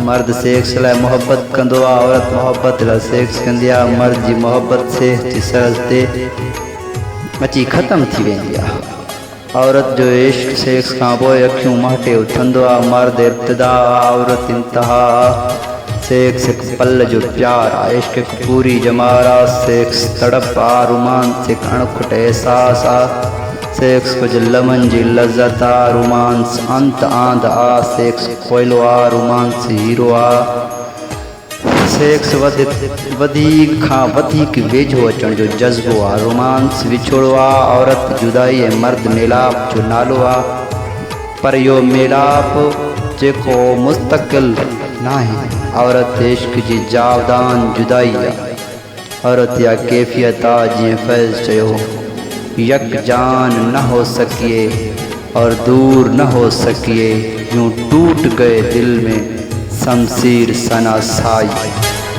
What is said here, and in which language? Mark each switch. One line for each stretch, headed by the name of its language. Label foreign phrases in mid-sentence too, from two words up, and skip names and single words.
Sindhi: मर्द सेक्स लाइ मोहब्बत कंदो आहे, औरत मोहब्बत लाइ सेक्स कंदी आहे। मर्द जी मोहब्बत सेक्स जी सरहद ते अची ख़त्म थी वेंदी आहे, औरत जो इश्क सेक्स खां पोइ अखियूं महटे उथंदो आहे। मर्द इब्तिदा, औरत इंतहा। सेक्स एक पल जो प्यार आ, इश्क एक पूरी जमारा, सेक्स तड़प आ, रोमांस एक अणखुट एहसास आ, सेक्स कुछ लमन जी लज़्ज़त आ, रोमांस अंत आंद आ, सेक्स कोयलो आ, रोमांस हीरो आ, सेक्स वधीक खां वधीक वेझो अचण जो जज़्बो आ, रोमांस विछोड़ो आ, औरत जुदाई ऐं मर्द मेलाप जो नालो आ, पर इहो मेलाप जेको मुस्तक़िल नाहे, औरत इश्क जी जावदान जुदाई आहे। औरत या कैफियत आ जीअं फैज़ चयो,
Urdu: यकजान न हो सकिए और दूर न हो सकिए, यूं टूट गए दिल में शमशीर सना साई।